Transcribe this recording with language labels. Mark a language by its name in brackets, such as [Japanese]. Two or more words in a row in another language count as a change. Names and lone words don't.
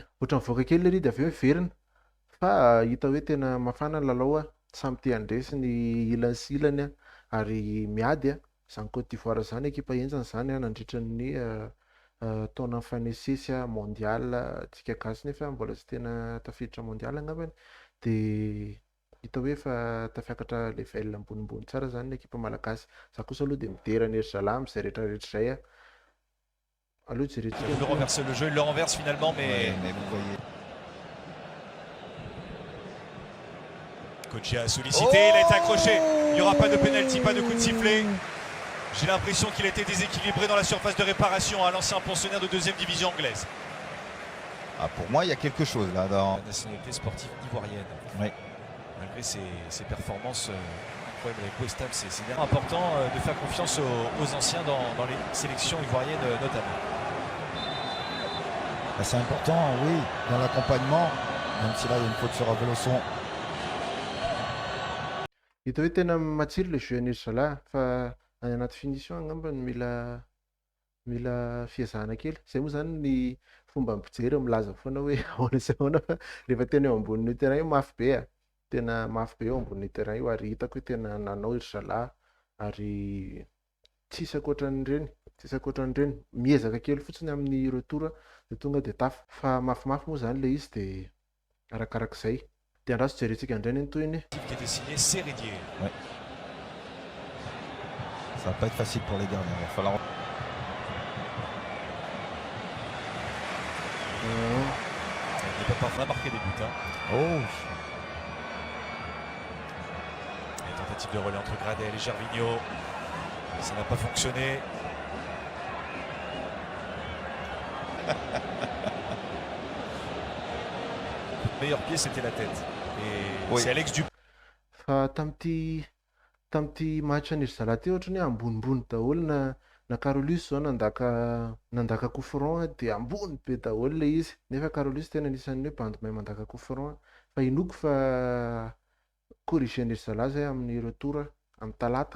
[Malagasy] Ohatran'ny voaka kely le ry de aveo miverina. Fa hita hoe tena mafana ny lalao samy te handresy ny ilany sy ilany ary miady zany Côte d'Ivoire zany ekipa enjana zany nandritra ny taona mifanesesy mondial tsika gasy nefa mbola tsy tena tafiditra mondial angambany. De hita hoe efa tafiakatra level ambonimbony tsara zany ny ekipa malagasy. Za kosa aloha de midera an'ery Zalah am'zay rehetrarehetra zay Allô, jerentsika. [French] Il renverse le jeu, il le renverse finalement, mais vous voyez. Kodjia a sollicité, il a été accroché. Il n'y aura pas de pénalty, pas de coup de sifflet. J'ai l'impression qu'il a été déséquilibré dans la surface de réparation à l'ancien pensionnaire de deuxième division anglaise. Ah, pour moi, il y a quelque chose là dans la nationalité sportive ivoirienne. Oui. Malgré ses performances incroyables avec West Ham, c'est bien important de faire confiance aux anciens dans les sélections ivoiriennes notamment. C'est important, oui, dans l'accompagnement, même si là il y a une faute sur Aveloson. [Malagasy] Hita hoe tena matsiro [French] le jeu [Malagasy] an'ery Zalah fa any anaty finition angamba ny mila fiezahana kely. Zay moa zany ny fomba mijery milaza foana hoe ahoana sy ahoana fa rehefa tena eo ambonin'io terrain io mafy be tena mafy be eo ambonin'io terrain io ary hitako hoe tena nanao ery Zalah ary tsisy ankoatran'ireny miezaka kely fotsiny amin'ny retour de tonga de tafo fa mafimafy moa zany le izy de arakarak'izay. De andraso jerentsika indray ny tohiny. [French] Qui était signé Seredier. Ouais. Ça va pas être facile pour les gardiens, il va falloir. Il n'est pas parvenu à marquer des buts. Oh. Et tentative de relais entre Gradel et Gervinho. Ça n'a pas fonctionné. Le meilleur pied, c'était la tête. Et oui. C'est Alex Dupont. [Malagasy] Fa tamin'ity match an'ery Zalah ty ohatrany ambonimbony daholo na Carolus zao nandaka [French] coup franc [Malagasy] de ambony be daholo le izy. Nefa Carolus tena anisan'ny hoe bandy mahay mandaka [French] coup franc [Malagasy] fa inoko fa corrigen'ery Zalah zay amin'ny retour amin'ny talata.